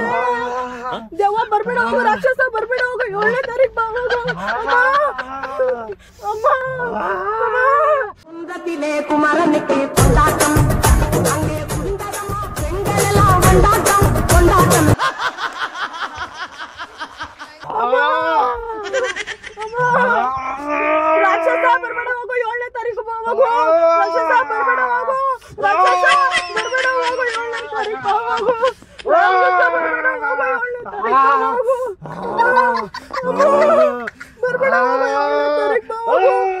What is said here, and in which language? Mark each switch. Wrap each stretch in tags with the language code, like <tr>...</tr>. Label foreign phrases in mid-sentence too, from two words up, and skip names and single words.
<kn>ದೆವ್ವ ಬರ್ಬೇಡ ಹೋಗು, ರಾಕ್ಷಸ ಬರ್ಬೇಡ ಹೋಗು, 7ನೇ ತಾರೀಕು ಬಾ ಹೋಗು. ಅಮ್ಮ</kn> <ta>குந்தத்திலே குமரனுக்கு கொண்டாட்டம், அங்கே குந்தரமா பெண்களெல்லாம் கொண்டாட்டம் கொண்டாட்டம்.</ta> <kn>ರಾಕ್ಷಸ ಬರ್ಬೇಡ ಹೋಗು, 7ನೇ ತಾರೀಕು ಬಾ ಹೋಗು. ರಾಕ್ಷಸ ಬರ್ಬೇಡ ಹೋಗು, ರಾಕ್ಷಸ ಬರ್ಬೇಡ ಹೋಗು, 7ನೇ ತಾರೀಕು ಬಾ ಹೋಗು. ರಾಕ್ಷಸ ಬರ್ಬೇಡ ಹೋಗು, 7ನೇ ತಾರೀಕು ಬರ್ಬೇಡ ಹೋಗು, 7ನೇ ತಾರೀಕು ಬಾ ಹೋಗು.</kn>